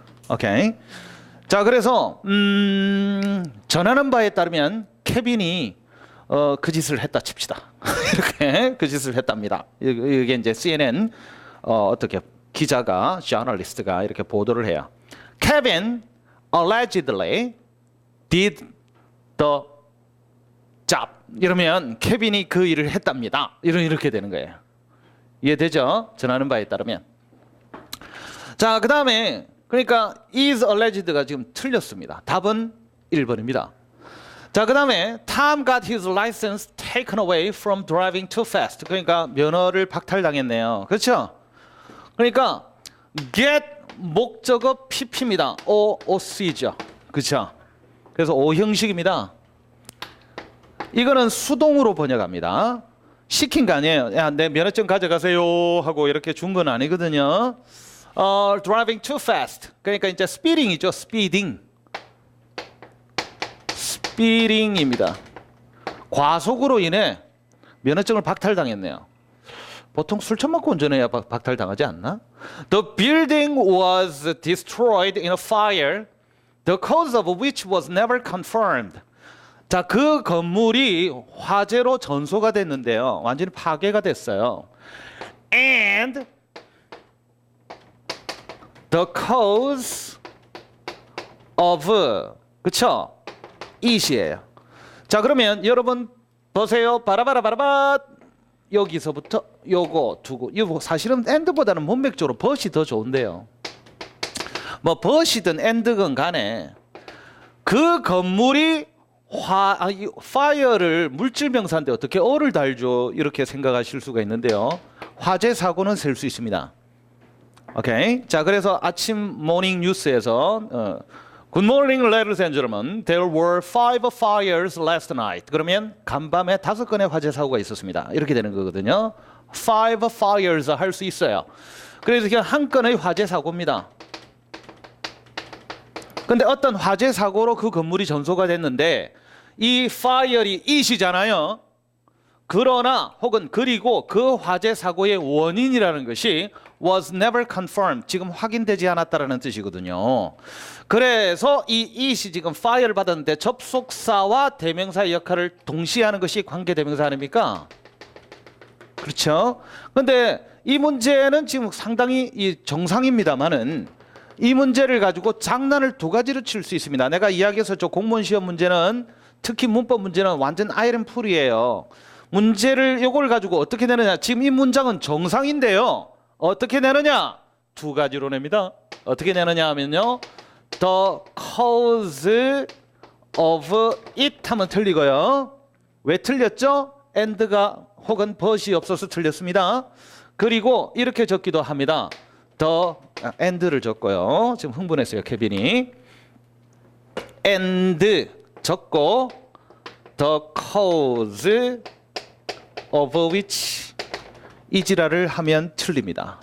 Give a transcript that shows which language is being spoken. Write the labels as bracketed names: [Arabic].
[Korean] 오케이. 자, 그래서 전하는 바에 따르면 케빈이 그 짓을 했다 칩시다. 이렇게 그 짓을 했답니다. 이게 이제 CNN 어떻게 기자가 저널리스트가 이렇게 보도를 해요. [English] Kevin allegedly did the job. [Korean] 이러면 케빈이 그 일을 했답니다. 이렇게 되는 거예요. 이해되죠? 전하는 바에 따르면. 자, 그 다음에 그러니까 is alleged가 지금 틀렸습니다. 답은 1번입니다. 자, 그 다음에 [English] Tom got his license taken away from driving too fast. [Korean] 그러니까 면허를 박탈당했네요. 그렇죠? 그러니까 get 목적어 pp입니다. OOC죠. 그렇죠? 그래서 O 형식입니다. 이거는 수동으로 번역합니다. 시킨 거 아니에요. 야, 내 면허증 가져가세요 하고 이렇게 준 건 아니거든요. [English] driving too fast. [Korean] 그러니까 이제 [English] speeding이죠. [Korean] speeding입니다. 과속으로 인해 면허증을 박탈당했네요. 보통 술 처먹고 운전해야 박탈당하지 않나? [English] The building was destroyed in a fire, the cause of which was never confirmed. [Korean] 자, 그 건물이 화재로 전소가 됐는데요. 완전히 파괴가 됐어요. [English] And the cause of, [Korean] 그쵸? it이에요. 자, 그러면 여러분 보세요. 바라바라 여기서부터 요거 두고, 이거 사실은 and보다는 문맥적으로 but이 더 좋은데요. 뭐 but이든 and건 간에 그 건물이 fire를 물질명사인데 어떻게 어를 달죠? 이렇게 생각하실 수가 있는데요. 화재 사고는 셀 수 있습니다. 오케이. 자, 그래서 아침 모닝 뉴스에서 [English] Good morning, ladies and gentlemen. There were 5 fires last night. [Korean] 그러면 간밤에 5건의 화재 사고가 있었습니다. 이렇게 되는 거거든요. 5 fires 할 수 있어요. 그래서 그냥 한 건의 화재 사고입니다. 근데 어떤 화재 사고로 그 건물이 전소가 됐는데 이 fire이 it이잖아요. 그러나 혹은 그리고 그 화재 사고의 원인이라는 것이 [English] was never confirmed. [Korean] 지금 확인되지 않았다라는 뜻이거든요. 그래서 이 it이 지금 fire를 받았는데 접속사와 대명사의 역할을 동시에 하는 것이 관계대명사 아닙니까? 그렇죠? 근데 이 문제는 지금 상당히 정상입니다만은 이 문제를 가지고 장난을 두 가지로 칠 수 있습니다. 내가 이야기했었죠. 공무원 시험 문제는 특히 문법 문제는 완전 아이런 풀이에요. 문제를 요걸 가지고 어떻게 내느냐. 지금 이 문장은 정상인데요. 어떻게 내느냐? 두 가지로 냅니다. 어떻게 내느냐 하면요. [English] The cause of it [Korean] 하면 틀리고요. 왜 틀렸죠? and가 혹은 but이 없어서 틀렸습니다. 그리고 이렇게 적기도 합니다. the and를 적고요. 지금 흥분했어요, 케빈이. and 적고 [English] the cause of which [Korean] 이 지랄을 하면 틀립니다.